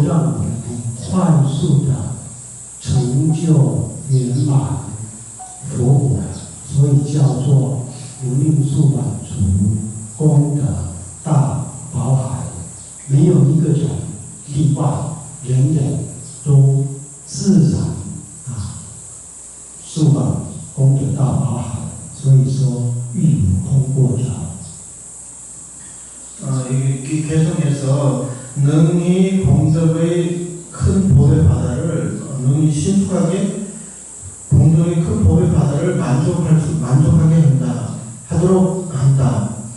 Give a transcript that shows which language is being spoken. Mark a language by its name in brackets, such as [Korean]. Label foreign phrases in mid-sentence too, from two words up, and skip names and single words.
[Chinese] 让我们快速的成就圆满佛果，所以叫做无量数满足功德大宝海，没有一个人例外，人人都自然数满功德大宝海，所以说欲无空过者。 [Korean] 이 개성에서 능히 공덕의 큰 법의 바다를 능히 신속하게 공덕의 큰 법의 바다를 만족하게 하도록 한다.